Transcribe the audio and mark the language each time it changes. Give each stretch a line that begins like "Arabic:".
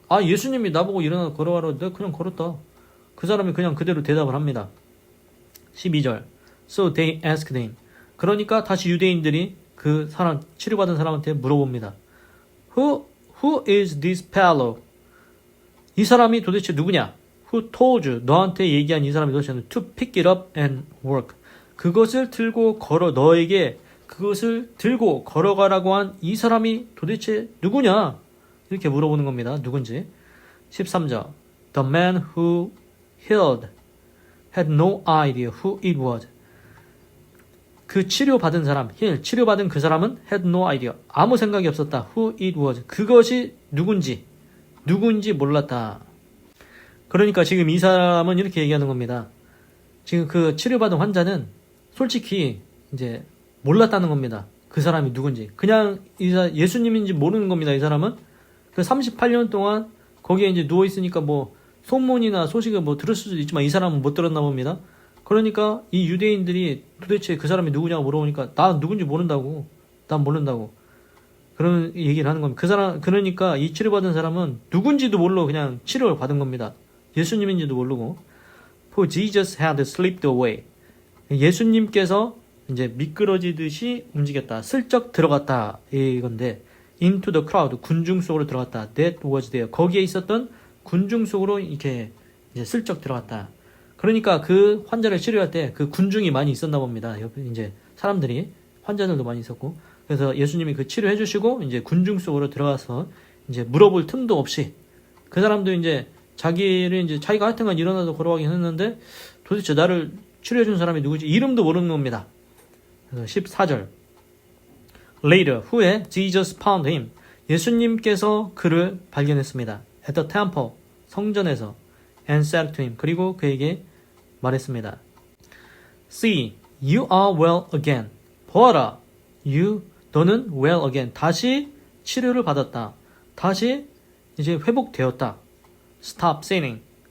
Korean: 아, 예수님이 나보고 일어나 걸어가라고 내가 그냥 걸었다. 그 사람이 그냥 그대로 대답을 합니다. 12절.
English: So they asked him.
Korean: 그러니까 다시 유대인들이 그 사람, 치료받은 사람한테 물어봅니다.
English: Who is this fellow?
Korean: 이 사람이 도대체 누구냐?
English: Who told you?
Korean: 너한테 얘기한 이 사람이 도대체
English: to pick it up and work.
Korean: 그것을 들고 너에게 그것을 들고 걸어가라고 한 이 사람이 도대체 누구냐? 이렇게 물어보는 겁니다. 누군지. 13절.
English: The man who healed had no idea who it was.
Korean: 그 치료받은 사람, 치료받은 그 사람은
English: had no idea.
Korean: 아무 생각이 없었다.
English: Who it was.
Korean: 그것이 누군지 몰랐다. 그러니까 지금 이 사람은 이렇게 얘기하는 겁니다. 지금 그 치료받은 환자는 솔직히 이제 몰랐다는 겁니다. 그 사람이 누군지. 그냥 예수님인지 모르는 겁니다. 이 사람은. 그 38년 동안 거기에 이제 누워있으니까 뭐 소문이나 소식을 뭐 들을 수도 있지만 이 사람은 못 들었나 봅니다. 그러니까 이 유대인들이 도대체 그 사람이 누구냐고 물어보니까 나 누군지 모른다고. 난 모른다고. 그런 얘기를 하는 겁니다. 그 사람, 그러니까 이 치료받은 사람은 누군지도 모르고 그냥 치료를 받은 겁니다. 예수님인지도 모르고.
English: For Jesus had slipped away.
Korean: 예수님께서 이제 미끄러지듯이 움직였다. 슬쩍 들어갔다. 이건데,
English: into the crowd.
Korean: 군중 속으로 들어갔다.
English: That was there.
Korean: 거기에 있었던 군중 속으로 이렇게 이제 슬쩍 들어갔다. 그러니까 그 환자를 치료할 때 그 군중이 많이 있었나 봅니다. 옆에 이제 사람들이, 환자들도 많이 있었고. 그래서 예수님이 그 치료해 주시고 이제 군중 속으로 들어가서 이제 물어볼 틈도 없이 그 사람도 이제 자기가 하여튼간 일어나서 걸어가긴 했는데 도대체 나를 치료해 준 사람이 누구지? 이름도 모르는 겁니다. 그래서 14절.
English: Later,
Korean: 후에
English: Jesus found him.
Korean: 예수님께서 그를 발견했습니다.
English: At the temple,
Korean: 성전에서.
English: And said to him.
Korean: 그리고 그에게 말했습니다.
English: See, you are well again.
Korean: 보아라, 너는
English: well again.
Korean: 다시 치료를 받았다. 다시 이제 회복되었다.
English: Stop sinning.